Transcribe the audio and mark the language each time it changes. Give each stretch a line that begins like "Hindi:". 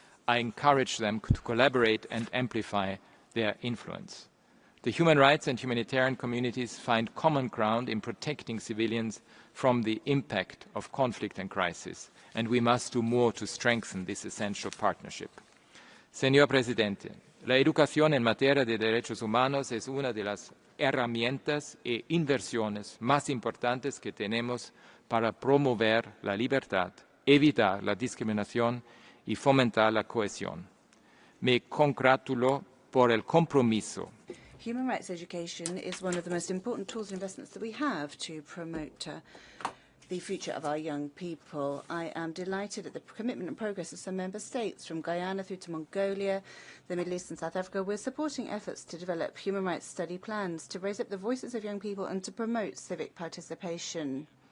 English: I encourage them to collaborate and amplify their influence. The human rights and humanitarian communities find common ground in protecting civilians from the impact of conflict and crisis, and we must do more to strengthen this essential partnership.
Spanish: Señor Presidente, la educación en materia de derechos humanos es una de las herramientas e inversiones más importantes que tenemos para promover la libertad, evitar la discriminación y fomentar la cohesión. Me congratulo por el compromiso.
English: Human rights education is one of the most important tools and investments that we have to promote the future of our young people. I am delighted at the commitment and progress of some member states, from Guyana through to Mongolia, the Middle East and South Africa. We're supporting efforts to develop human rights study plans to raise up the voices of young people and to promote civic participation.